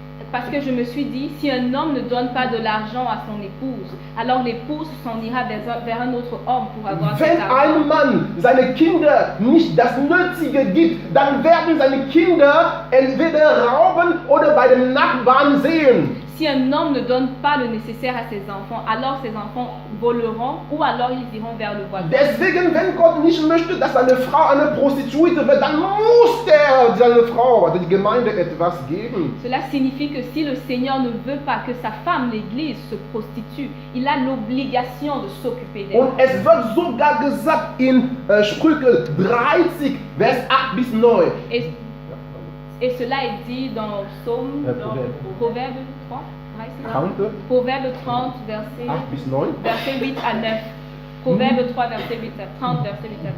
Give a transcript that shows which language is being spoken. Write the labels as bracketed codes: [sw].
[fr] Parce que je me suis dit, si un homme ne donne pas de l'argent à son épouse, alors l'épouse s'en ira vers un autre homme pour avoir cet [de] Wenn [fr] argent. [de] ein Mann seine Kinder nicht das Nötige gibt, dann werden seine Kinder entweder rauben oder bei dem Nachbarn sehen. [fr] Si un homme ne donne pas le nécessaire à ses enfants, alors ses enfants voleront ou alors ils iront vers le voisin. [de] Deswegen, wenn Gott nicht möchte, dass seine Frau eine Prostituierte wird, dann muss er seine Frau, also die Gemeinde, etwas geben. [fr] Cela signifie que si le Seigneur ne veut pas que sa femme, l'Église, se prostitue, il a l'obligation de s'occuper d'elle. [de] Und es wird sogar gesagt in Sprüche 30, Vers 8 bis 9. [fr] Et cela est dit dans Psaume, dans Proverbe 3, Proverbe 30, verset 8 à 9. Proverbe 3, verset 8 à 30, verset 8 à 9.